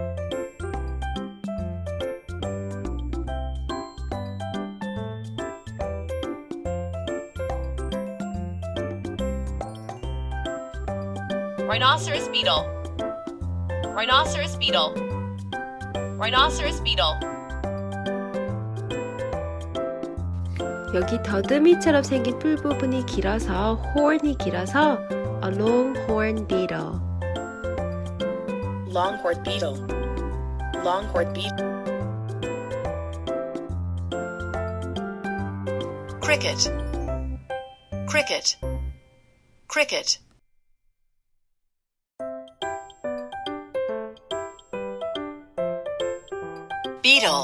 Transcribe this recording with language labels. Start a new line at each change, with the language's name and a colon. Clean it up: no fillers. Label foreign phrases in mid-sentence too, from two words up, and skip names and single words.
English: Rhinoceros beetle. Rhinoceros beetle. Rhinoceros beetle.
Korean: 여기 더듬이처럼 생긴 뿔 부분이 길어서 horn이 길어서
English: a longhorn beetle. Longhorned beetle. Longhorned beetle. Cricket. Cricket. Cricket. Beetle.